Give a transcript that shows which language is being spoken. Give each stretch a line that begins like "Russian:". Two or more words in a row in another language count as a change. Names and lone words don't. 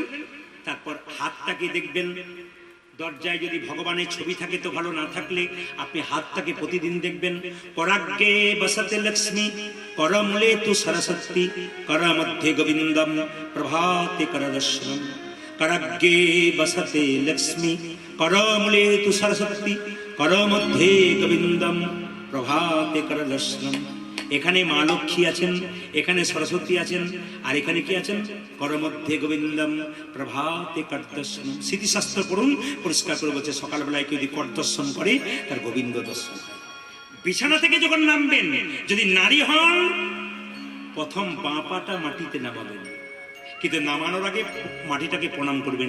Bangla: তারপর হাতটাকে দেখবেন, দরজায় যদি ভগবানের ছবি থাকে তো ভালো, না থাকলে আপনি হাতটাকে প্রতিদিন দেখবেন।
Sanskrit: করাগ্গে বসতে লক্ষ্মী, করমূলে তু সরস্বতী, কর মধ্যে গোবিন্দম, প্রভাতে কর দর্শনম। कराग्गे बसते लक्ष्मी, करमूले तु सरस्वती, कर मध्य गोविंदम, प्रभाते कर दर्शनम।
Bangla: এখানে মা লক্ষ্মী আছেন, এখানে সরস্বতী আছেন, আর এখানে কি আছেন?
Sanskrit: কর মধ্যে গোবিন্দম, প্রভাতে কর দর্শনম।
Bangla: স্মৃতিশাস্ত্র পড়ুন, পরিষ্কার করে বলছে সকালবেলায় কেউ যদি কর দর্শন করে, তার গোবিন্দ দর্শন হয়। বিছানা থেকে যখন নামবেন, যদি নারী হন, প্রথম বাঁ পাটা মাটিতে নামাবেন, কিন্তু নামানোর আগে মাটিটাকে প্রণাম করবেন।